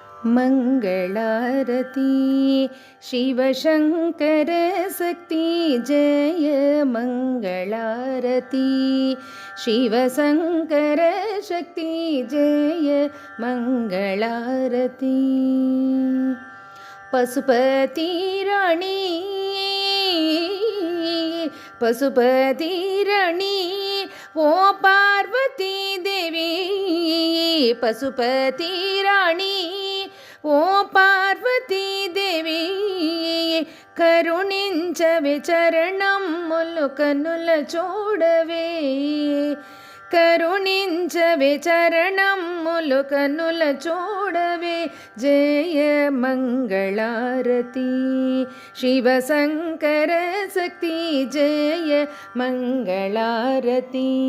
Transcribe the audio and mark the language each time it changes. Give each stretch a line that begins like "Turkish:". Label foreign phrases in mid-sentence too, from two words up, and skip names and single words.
Kannada: ಮಂಗಳಾರತಿ ಶಿವಶಂಕರ ಶಕ್ತಿ ಜಯ ಮಂಗಳಾರತಿ ಶಿವಶಂಕರ ಶಕ್ತಿ ಜಯ ಮಂಗಳಾರತಿ ಪಶುಪತಿ ರಾಣಿ ಪಶುಪತಿ ರಾಣಿ ಓ ಪಾರ್ವತಿ ದೇವಿ ಪಶುಪತಿ ರಾಣಿ
Telugu: ఓ పార్వతీ దేవి కరుణించవే చరణములు కన్నుల చూడవే కరుణించవే చరణములు కన్నుల చూడవే జయ మంగళారతి శివశంకర శక్తి జయ మంగళారతి